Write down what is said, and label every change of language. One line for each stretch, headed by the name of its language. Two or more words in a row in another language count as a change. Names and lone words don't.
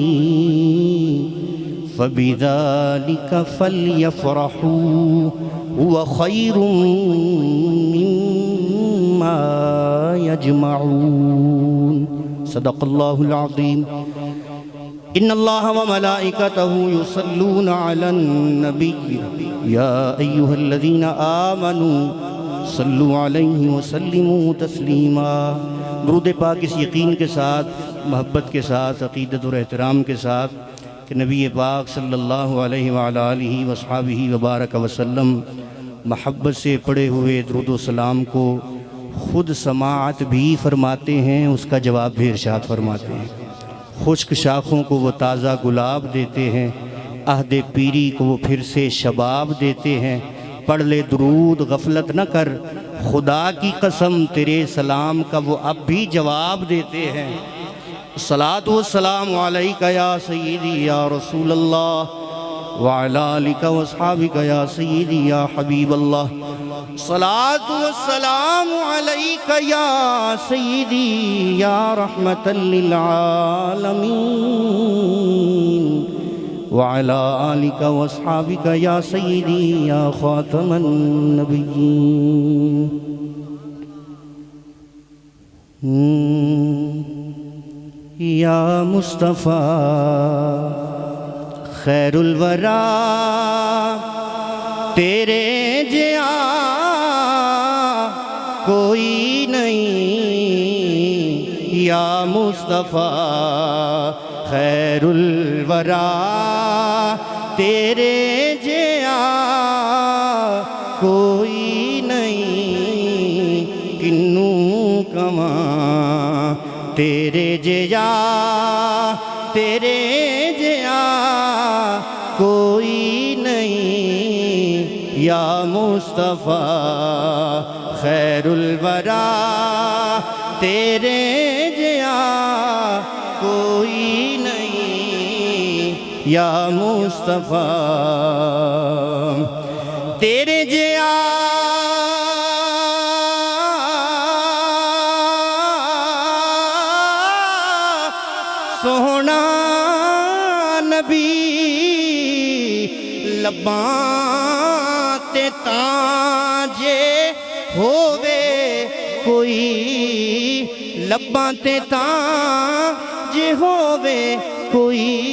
Arabic: فبذلك فليفرحوا هو خير مما يجمعون صدق الله العظيم إن الله وملائكته يصلون على النبي يا أيها الذين آمنوا صلوا عليه وسلموا تسليما.
Hindi: दुरूद पाक इस यकीन के साथ, मोहब्बत के साथ, अक़ीदत और एहतराम के साथ कि नबी पाक
Arabic: صلى الله عليه وعلى آله وأصحابه وبارك وسلم
Hindi: मोहब्बत से पढ़े हुए दुरूद व सलाम को ख़ुद समाअत भी फरमाते हैं, उसका जवाब भी इरशाद फरमाते हैं। खुश्क शाखों को वो ताज़ा गुलाब देते हैं, अहद पीरी को वो फिर से शबाब देते हैं। पढ़ ले दुरूद गफलत न कर, खुदा की कसम तेरे सलाम का वो अब भी जवाब देते हैं।
Arabic: الصلاة والسلام عليك يا سيدي يا رسول الله وعلى آلك وأصحابك يا سيدي يا حبيب الله. الصلاة والسلام عليك يا سيدي يا رحمة للعالمين وعلى آلك وأصحابك يا سيدي يا خاتم النبيين. يا مصطفى خير الورى
Hindi: तेरे जिया कोई नहीं।
Arabic: يا مصطفى خير الورى
Hindi: तेरे जिया कोई नहीं। किन्नू कमा तेरे जिया तेरे जिया कोई नहीं।
Arabic: يا مصطفى خير الورى
Hindi: तेरे जया कोई नहीं
Arabic: يا مصطفى
Punjabi: ਤੇਰੇ ਜਿਹਾ ਸੋਹਣਾ ਨਬੀ ਲੱਭਾਂ ਤੇ ਤਾਂਜੇ ਹੋਵੇ ਕੋਈ ਲੱਭਾਂ ਤੇ ਤਾਂਜੇ ਹੋਵੇ ਕੋਈ